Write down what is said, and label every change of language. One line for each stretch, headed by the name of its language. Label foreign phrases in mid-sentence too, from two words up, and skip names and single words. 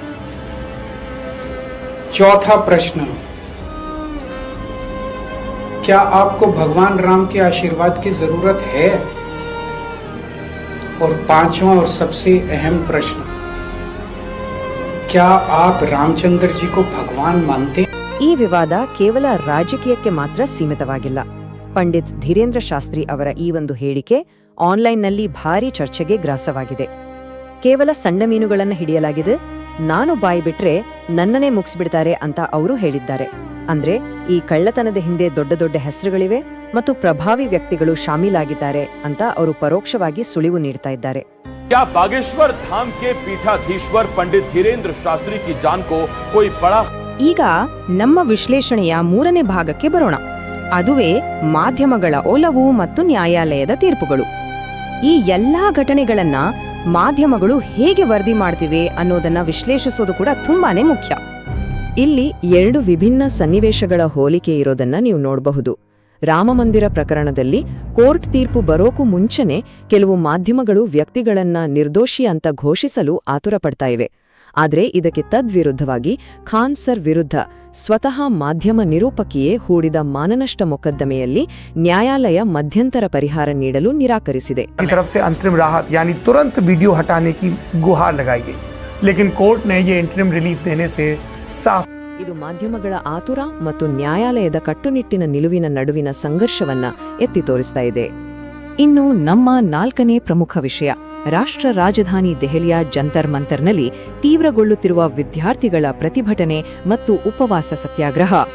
Hindi: चौथा प्रश्न, क्या आपको भगवान राम के आशीर्वाद की जरूरत है? और 5वां और सबसे अहम प्रश्न, क्या आप रामचंद्र जी को भगवान मानते?
Kannada: ಈ ವಿವಾದ ಕೇವಲ ರಾಜಕೀಯಕ್ಕೆ ಮಾತ್ರ ಸೀಮಿತವಾಗಿಲ್ಲ. ಪಂಡಿತ್ ಧೀರೇಂದ್ರ ಶಾಸ್ತ್ರಿ ಅವರ ಈ ಒಂದು ಹೇಳಿಕೆ ಆನ್ಲೈನ್ನಲ್ಲಿ ಭಾರೀ ಚರ್ಚೆಗೆ ಗ್ರಾಸವಾಗಿದೆ. ಕೇವಲ ಸಣ್ಣ ಮೀನುಗಳನ್ನು ಹಿಡಿಯಲಾಗಿದೆ, ನಾನು ಬಾಯಿ ಬಿಟ್ರೆ ನನ್ನನ್ನೇ ಮುಗಿಸ್ಬಿಡ್ತಾರೆ ಅಂತ ಅವರು ಹೇಳಿದ್ದಾರೆ. ಅಂದ್ರೆ ಈ ಕಳ್ಳತನದ ಹಿಂದೆ ದೊಡ್ಡ ದೊಡ್ಡ ಹೆಸರುಗಳಿವೆ ಮತ್ತು ಪ್ರಭಾವಿ ವ್ಯಕ್ತಿಗಳು ಶಾಮೀಲಾಗಿದ್ದಾರೆ ಅಂತ ಅವರು ಪರೋಕ್ಷವಾಗಿ ಸುಳಿವು ನೀಡ್ತಾ ಇದ್ದಾರೆ.
Hindi: क्या बागेश्वर धाम के पीठाधीश्वर पंडित धीरेन्द्र शास्त्री की जान को कोई बड़ा
Kannada: ಈಗ ನಮ್ಮ ವಿಶ್ಲೇಷಣೆಯ 3ನೇ ಭಾಗಕ್ಕೆ ಬರೋಣ. ಅದುವೇ ಮಾಧ್ಯಮಗಳ ಒಲವು ಮತ್ತು ನ್ಯಾಯಾಲಯದ ತೀರ್ಪುಗಳು. ಈ ಎಲ್ಲಾ ಘಟನೆಗಳನ್ನ ಮಾಧ್ಯಮಗಳು ಹೇಗೆ ವರದಿ ಮಾಡ್ತಿವೆ ಅನ್ನೋದನ್ನ ವಿಶ್ಲೇಷಿಸೋದು ಕೂಡ ತುಂಬಾನೇ ಮುಖ್ಯ. ಇಲ್ಲಿ 2 ವಿಭಿನ್ನ ಸನ್ನಿವೇಶಗಳ ಹೋಲಿಕೆ ಇರೋದನ್ನ ನೀವು ನೋಡಬಹುದು. ರಾಮಮಂದಿರ ಪ್ರಕರಣದಲ್ಲಿ ಕೋರ್ಟ್ ತೀರ್ಪು ಬರೋಕು ಮುಂಚೆನೆ ಕೆಲವು ಮಾಧ್ಯಮಗಳು ವ್ಯಕ್ತಿಗಳನ್ನ ನಿರ್ದೋಷಿ ಅಂತ ಘೋಷಿಸಲು ಆತುರ ಪಡ್ತಾ ಇವೆ. ಆದರೆ ಇದಕ್ಕೆ ತದ್ವಿರುದ್ಧವಾಗಿ ಖಾನ್ ಸರ್ ವಿರುದ್ಧ ಸ್ವತಃ ಮಾಧ್ಯಮ ನಿರೂಪಕಿಯೇ ಹೂಡಿದ ಮಾನನಷ್ಟ ಮೊಕದ್ದಮೆಯಲ್ಲಿ ನ್ಯಾಯಾಲಯ ಮಧ್ಯಂತರ ಪರಿಹಾರ ನೀಡಲು ನಿರಾಕರಿಸಿದೆ.
Hindi: तरफ से अंतरिम राहत यानी तुरंत वीडियो हटाने की गुहार लगाई गई, लेकिन कोर्ट ने ये
English: interim relief
Hindi: देने से साफ
Kannada: ಇದು ಮಾಧ್ಯಮಗಳ ಆತುರ ಮತ್ತು ನ್ಯಾಯಾಲಯದ ಕಟ್ಟುನಿಟ್ಟಿನ ನಿಲುವಿನ ನಡುವಿನ ಸಂಘರ್ಷವನ್ನ ಎತ್ತಿ ತೋರಿಸ್ತಾ ಇದೆ. ಇನ್ನು ನಮ್ಮ 4ನೇ ಪ್ರಮುಖ ವಿಷಯ, ರಾಷ್ಟ್ರ ರಾಜಧಾನಿ ದೆಹಲಿಯ ಜಂತರ್ ಮಂತರ್ನಲ್ಲಿ ತೀವ್ರಗೊಳ್ಳುತ್ತಿರುವ ವಿದ್ಯಾರ್ಥಿಗಳ ಪ್ರತಿಭಟನೆ ಮತ್ತು ಉಪವಾಸ ಸತ್ಯಾಗ್ರಹ.